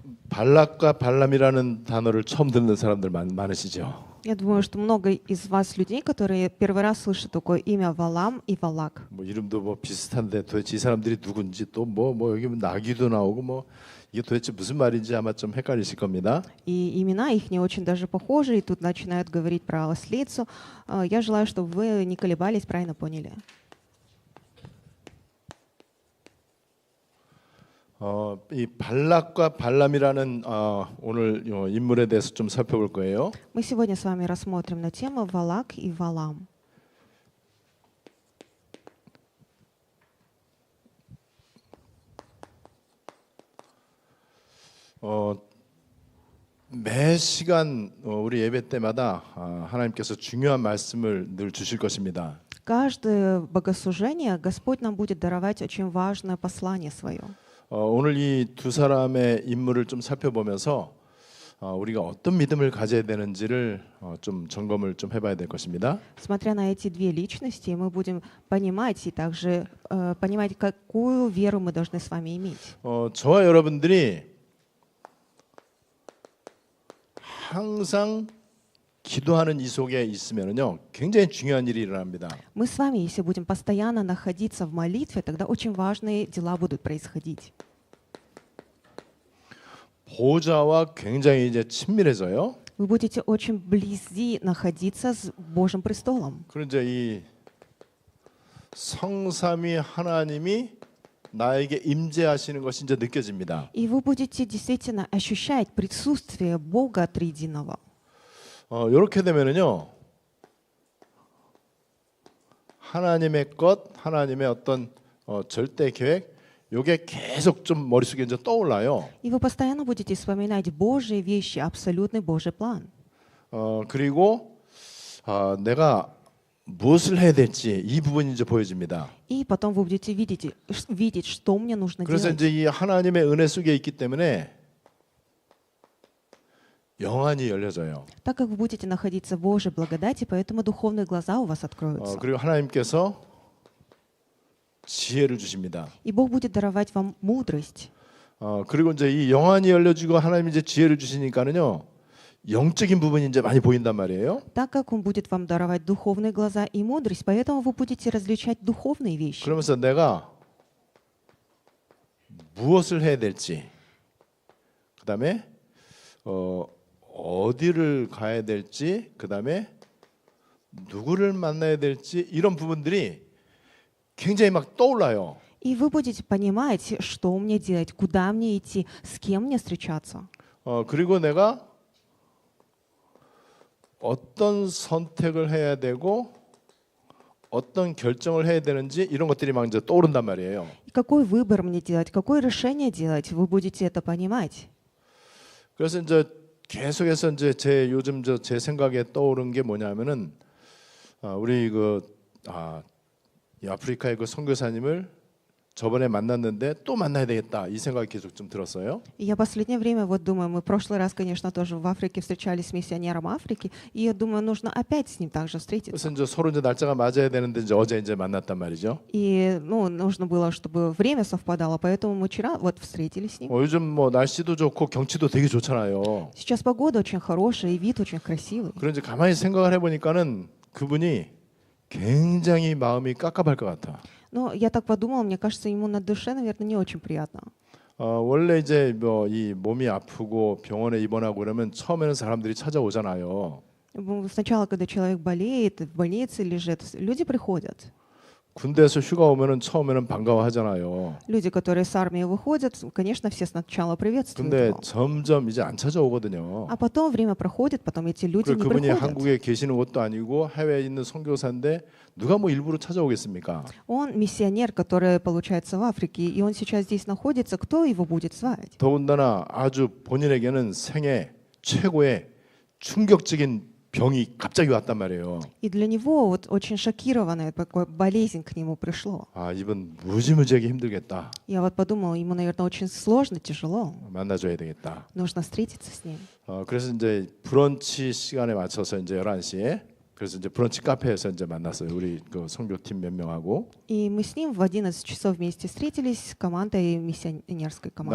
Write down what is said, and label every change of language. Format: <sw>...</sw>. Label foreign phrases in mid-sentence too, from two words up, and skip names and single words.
<ko>발락과 발람이라는 단어를 처음 듣는 사람들 많으시죠?</ko> <ru>Я думаю, что много из вас людей, которые первый раз слышат такое имя Валам и Валак.</ru> <ko>뭐 이름도 뭐 비슷한데 도대체 이 사람들이 누군지 또 뭐 여기 나귀도 나오고 뭐 이게 도대체 무슨 말인지 아마 좀 헷갈리실 겁니다.</ko> <ru>И имена их не очень даже похожи, и тут начинают говорить про ослицу. Я желаю, чтобы вы не колебались, правильно поняли.</ru> <ko>이 발락과 발람이라는 오늘 인물에 대해서 좀 살펴볼 거예요.</ko> <ru>Мы сегодня с вами рассмотрим на тему Валак и Валам.</ru> <ko>매 시간 우리 예배 때마다 하나님께서 중요한 말씀을 늘 주실 것입니다.</ko> <ru>Каждое богослужение Господь нам будет даровать очень важное послание свое.</ru> <ko>오늘 이 두 사람의 인물을 좀 살펴보면서 우리가 어떤 믿음을 가져야 되는지를 좀 점검을 좀 해봐야 될 것입니다.</ko> <ru>Смотря на эти две личности, мы будем понимать и также понимать, какую веру мы должны с вами иметь.</ru> <ko>저와 여러분들이 항상 기도하는 이 속에 있으면요, 굉장히 중요한 일이 일어납니다.</ko> <ru>Мы с вами, если будем постоянно находиться в молитве, тогда очень важные дела будут происходить.</ru> <ko>보좌와 굉장히 이제 친밀해져요.</ko> <ru>Вы будете очень вблизи находиться с Божьим престолом.</ru> <ko>그런 이제 이 성삼위 하나님이 나에게 임재하시는 것이 이제 느껴집니다.</ko> <ru>И вы будете действительно ощущать присутствие Бога Триединого.</ru> <ko>이렇게 되면은요, 하나님의 것, 하나님의 어떤 절대 계획, 요게 계속 좀 머릿속에 이제 떠올라요.</ko> <ru>И вы постоянно будете вспоминать Божьи вещи, абсолютный Божий план.</ru> <ko>그리고 내가 무엇을 해야 될지 이 부분이 이제 보여집니다.</ko> <ru>И потом вы будете видеть, что мне нужно</ru> <ko>그래서</ko> <ru>делать.</ru> <ko>이제 이 하나님의 은혜 속에 있기 때문에 영안이 열려져요.</ko> <ru>Так как вы будете находиться в Божьей благодати, поэтому духовные глаза у вас откроются.</ru> <ko>그리고 하나님께서 지혜를 주십니다.</ko> <ru>И Бог будет даровать вам мудрость.</ru> <ko>그리고 이제 이 영안이 열려지고 하나님이 이제 지혜를 주시니까는요, 영적인 부분이 이제 많이 보인단 말이에요.</ko> <ru>Так как Он будет вам даровать духовные глаза и мудрость, поэтому вы будете различать духовные вещи.</ru> <ko>그러면서 내가 무엇을 해야 될지, 그다음에 어디를 가야 될지, 그다음에 누구를 만나야 될지 이런 부분들이 굉장히 막 떠올라요.</ko> <ru>И вы будете понимать, что мне делать, куда мне идти, с кем мне встречаться.</ru> <ko>그리고 내가 어떤 선택을 해야 되고 어떤 결정을 해야 되는지 이런 것들이 막 이제 떠오른단 말이에요.</ko> <ru>И какой выбор мне делать, какое решение делать, вы будете это понимать.</ru> <ko>그래서 이제 계속해서 이제 요즘 제 생각에 떠오른 게 뭐냐면은 우리 이 아프리카의 그 선교사님을 저번에 만났는데 또 만나야 되겠다 이 생각이 계속 좀 들었어요.</ko> <ru>И я последнее время вот думаю, мы в прошлый раз, конечно, тоже в Африке встречались с миссионером Африки, и я думаю, нужно опять с ним также встретиться.</ru> <ko>그래서 이제 서로 이제 날짜가 맞아야 되는데 이제 어제 이제 만났단 말이죠.</ko> <ru>И нужно было, чтобы время совпадало, поэтому мы вчера вот встретились с ним.</ru> <ko>요즘 뭐 날씨도 좋고 경치도 되게 좋잖아요.</ko> <ru>Сейчас погода очень хорошая, и вид очень красивый.</ru> <ko>그런지 가만히 생각을 해보니까는 그분이 굉장히 마음이 깝깝할 것 같아.</ko> <ru>Но я так подумала, мне кажется, ему на душе, наверное, не очень приятно.</ru> <ko>원래 이제 뭐 이 몸이 아프고 병원에 입원하고 그러면 처음에는 사람들이 찾아오잖아요.</ko> <ru>Сначала, когда человек болеет, в больнице лежит, люди приходят.</ru> <ko>군대에서 휴가 오면은 처음에는 반가워하잖아요.</ko> <ru>Люди, которые с армии выходят, конечно, все сначала приветствуют</ru> <ko>근데</ko> <ru>его.</ru> <ko>점점 이제 안 찾아오거든요.</ko> <ru>А потом время проходит, потом эти люди не</ru> <ko>그분이</ko> <ru>приходят.</ru> <ko>한국에 계시는 것도 아니고 해외에 있는 선교사인데 누가 뭐 일부러 찾아오겠습니까?</ko> <ru>Он миссионер, который, получается, в Африке, и он сейчас здесь находится. Кто его будет звать?</ru> <ko>더군다나 아주 본인에게는 생애 최고의 충격적인 병이 갑자기 왔단 말이에요.</ko> <ru>И для него вот очень шокированная такая болезнь к нему пришло.</ru> <ko>이분 무지무지하게 힘들겠다.</ko> <ru>Я вот подумала, ему, наверное, очень сложно, тяжело.</ru> <ko>만나줘야 되겠다.</ko> <ru>Нужно встретиться с ним.</ru> <ko>그래서 이제 브런치 시간에 맞춰서 이제 11시에 그래서 이제 브런치 카페에서 이제 만났어요. 우리 그 선교팀 몇 명하고.</ko> <ru>И мы с ним в 11 часов вместе встретились с командой, миссионерской командой.</ru>